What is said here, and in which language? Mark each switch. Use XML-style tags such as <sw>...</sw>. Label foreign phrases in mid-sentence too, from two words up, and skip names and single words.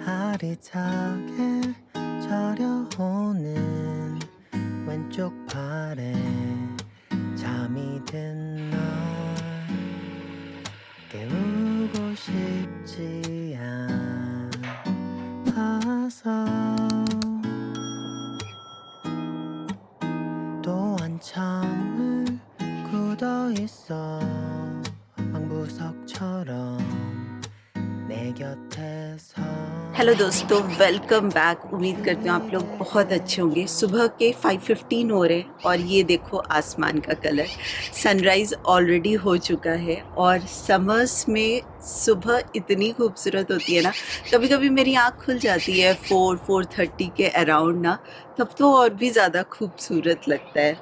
<ko>흐릿하게 저려오는 왼쪽 팔에 잠이 든 널 깨우고 싶지 않아서 또 한참을 굳어있어 방구석처럼 내 곁에서।</ko> <hi>हेलो दोस्तों,</hi> <en>welcome back.</en> <hi>उम्मीद करती हूँ आप लोग बहुत अच्छे होंगे। सुबह के 5:15 हो रहे हैं और ये देखो आसमान का कलर।</hi> <en>sunrise already</en> <hi>हो चुका है और समर्स में सुबह इतनी खूबसूरत होती है ना। कभी कभी मेरी आँख खुल जाती है 4-4:30 के अराउंड ना, तब तो और भी ज़्यादा खूबसूरत लगता है।</hi>